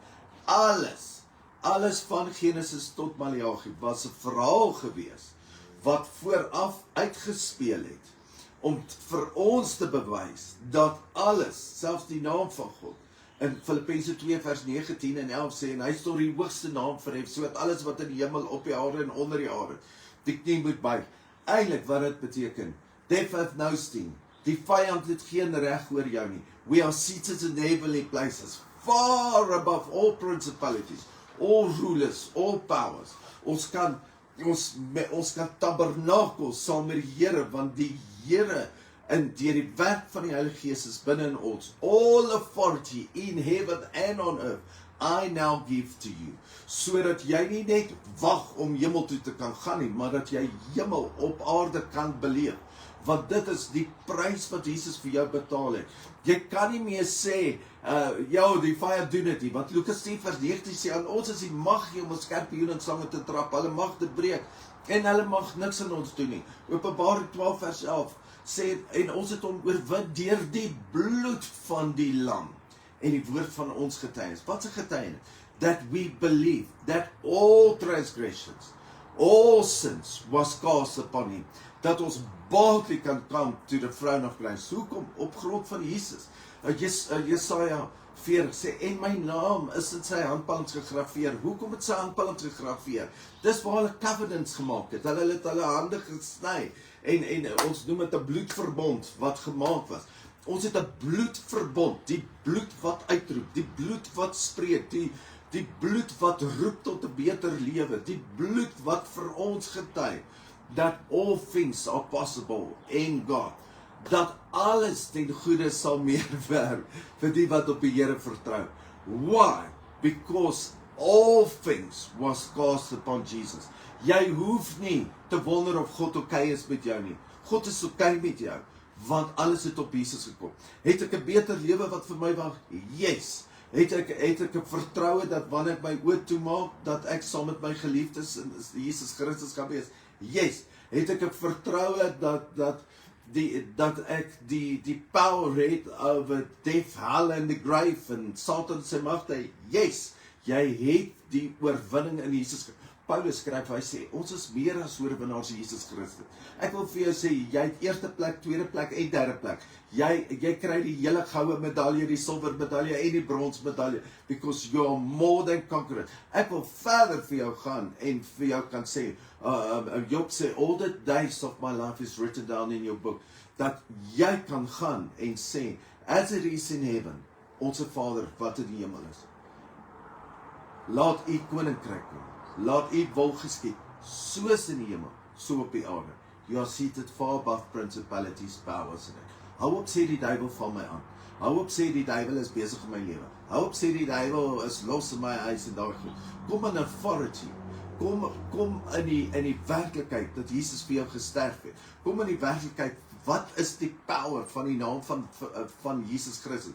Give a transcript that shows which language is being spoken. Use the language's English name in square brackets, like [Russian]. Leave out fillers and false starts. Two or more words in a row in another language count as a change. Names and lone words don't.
[Afrikaans] Alles van Genesis tot Maleagi was 'n verhaal gewees, wat vooraf uitgespeel het, om vir ons te bewys, dat alles, selfs die naam van God, in Filippense 2 vers 19 en 11 sê, en hy het tot die hoogste naam verhef, sodat alles wat in die hemel, op die aarde en onder die aarde, die knie moet buig. Eintlik wat dit beteken, [English] death hath no sting. [Afrikaans] Die vyand het geen reg oor jou nie. [English] We are seated in heavenly places, far above all principalities, all rulers, all powers. [Afrikaans] Ons kan tabernakel saam met die Here, want die Here, en deur die werk van die Heilige Gees is binne in ons. [English] All authority in heaven and on earth, I now give to you. [Afrikaans] Sodat jy nie net wag om hemel toe te kan gaan nie, maar dat jy hemel op aarde kan beleef. Want dit is die prys wat Jesus vir jou betaal het. Jy kan nie meer sê, die vyand doen dit nie, want Lukas 10 vers 19 sê, aan ons is die mag om 'n skerpioen en slange te trap, hulle mag dit breek, en hulle mag niks aan ons doen nie. Openbaring 12 vers 11 sê, en ons het hom oorwin deur die bloed van die lam en die woord van ons getuienis. Wat is 'n getuienis? [English] That we believe that all transgressions, all sins was cast upon him. [Afrikaans] Dat ons [English] boldly kan come to the throne of grace. [Afrikaans] Hoekom? Op grond van Jesus. Jesaja 40 sê, en my naam is in sy handpalms gegraveer. Hoekom het sy handpalms gegraveer? Dis waar hulle covenants gemaak het. Hulle het hulle hande gesny. En ons noem dit 'n bloedverbond wat gemaak was. Ons het 'n bloedverbond, die bloed wat uitroep, die bloed wat spreek, die bloed wat roep tot 'n beter lewe, die bloed wat vir ons getuig [English] that all things are possible in God, [Afrikaans] dat alles ten goeie sal meewerk vir die wat op die Here vertrou. [English] Why? Because all things was cast upon Jesus. [Afrikaans] Jy hoef nie te wonder of God okay is met jou nie. God is okay met jou, want alles het op Jesus gekom. Het ek 'n beter lewe wat vir my wag? [English] Yes. [Afrikaans] Het ek 'n vertroue dat wanneer ek my oë toemaak, dat ek saam met my geliefdes in Jesus Christus gaan wees? Yes. Het ek 'n vertroue dat ek die power het [English] over death, hell and the grave [Afrikaans] en Satan se magte? Yes. Jy het die oorwinning in Jesus. Paulus skryf, hy sê, ons is meer as oorwinnaars in Jesus Christus. Ek wil vir jou sê, jy het eerste plek, tweede plek en derde plek. Jy kry die hele goue medalje, die silwer medalje en die brons medalje, [English] because you are more than conqueror. [Afrikaans] Ek wil verder vir jou gaan en vir jou kan sê, Job sê, [English] all the days of my life is written down in your book, [Afrikaans] dat jy kan gaan en sê, [English] as it is in heaven, [Afrikaans] onze Vader wat in die hemel is, laat u koninkryk kom. Laat u wil geskied, soos in die hemel, so op die aarde. [English] You are seated far above principalities, powers [Afrikaans] en ek. Hou op sê die duiwel val my aan. Hou op sê die duiwel is besig in my lewe. Hou op sê die duiwel is los in my huis en daar goed. Kom in authority. Kom in die werklikheid dat Jesus vir jou gesterf het. Kom in die werklikheid, wat is die power van die naam van Jesus Christus?